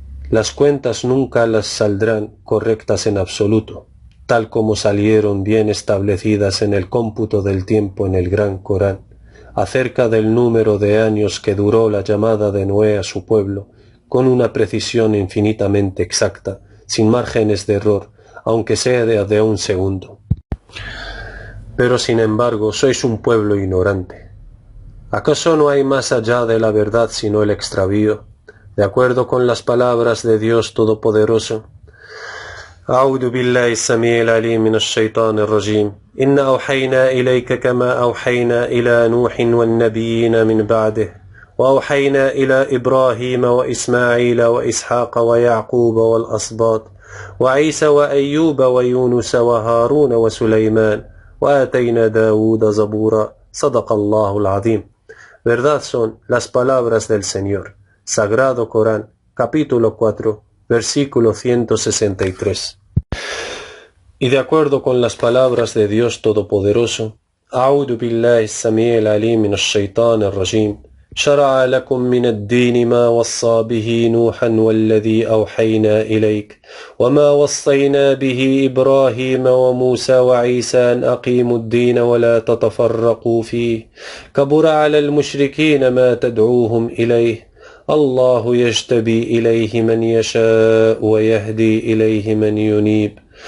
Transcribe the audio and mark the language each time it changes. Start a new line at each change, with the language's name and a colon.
Spanish: Las cuentas nunca las saldrán correctas en absoluto, tal como salieron bien establecidas en el cómputo del tiempo en el Gran Corán, acerca del número de años que duró la llamada de Noé a su pueblo, con una precisión infinitamente exacta, sin márgenes de error, aunque sea de un segundo. Pero sin embargo, sois un pueblo ignorante. ¿Acaso no hay más allá de la verdad sino el extravío? De acuerdo con las palabras de Dios Todopoderoso.
Arabic: أعوذ بالله السميع العليم من الشيطان الرجيم إنا أوحينا إليك كما أوحينا إلى نوح والنبيين من بعده وأوحينا إلى إبراهيم وإسماعيل وإسحاق ويعقوب والأسباط وعيسى وأيوب ويونس وهارون وسليمان وآتينا داود زبورا صدق الله العظيم.
Spanish: Verdad son las palabras del Señor. Sagrado Corán, capítulo 4, versículo 163. Y de acuerdo con las palabras de Dios Todopoderoso,
Arabic: أعوذ بالله السميع العليم من الشيطان الرجيم شرع لكم من الدين ما وصى به نوحا والذي أوحينا إليك وما وصينا به إبراهيم وموسى وعيسى أن أقيموا الدين ولا تتفرقوا فيه كبر على المشركين ما تدعوهم إليه الله يجتبي إليه من يشاء ويهدي إليه من ينيب